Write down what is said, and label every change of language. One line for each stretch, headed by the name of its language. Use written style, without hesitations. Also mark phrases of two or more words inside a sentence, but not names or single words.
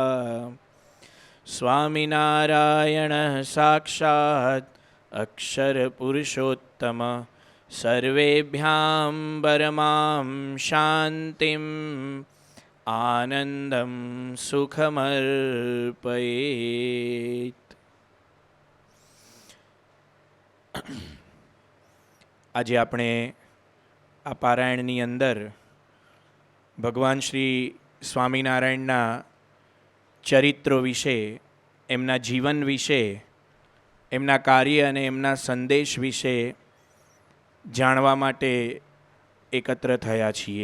Sanskrit: स्वामिनारायणः साक्षात् अक्षरपुरुषोत्तम सर्वेभ्यां परमां शान्तिम् आनन्दं सुखमर्पयेत्।
Gujarati: આજે આપણે આ પારાયણની અંદર ભગવાન શ્રી સ્વામિનારાયણના ચરિત્રો વિશે, એમના જીવન વિશે, એમના કાર્ય અને એમના સંદેશ વિશે જાણવા માટે એકત્ર થયા છીએ.